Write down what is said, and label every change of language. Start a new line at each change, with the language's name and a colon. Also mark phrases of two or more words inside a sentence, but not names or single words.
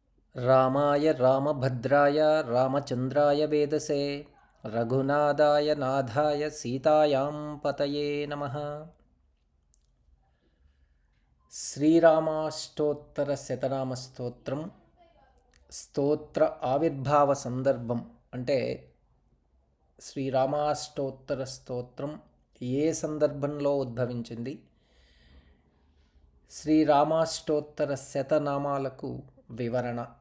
Sanskrit: रामाय रामभद्राय रामचन्द्राय वेदसे रघुनाथाय नाथाय सीतायां पतये नमः।
Telugu: శ్రీరామాష్టోత్తర శతనామ స్తోత్రం స్తోత్ర ఆవిర్భావ సందర్భం అంటే శ్రీరామాష్టోత్తర స్తోత్రం ఏ సందర్భంలో ఉద్భవించింది, శ్రీరామాష్టోత్తర శతనామాలకు వివరణ.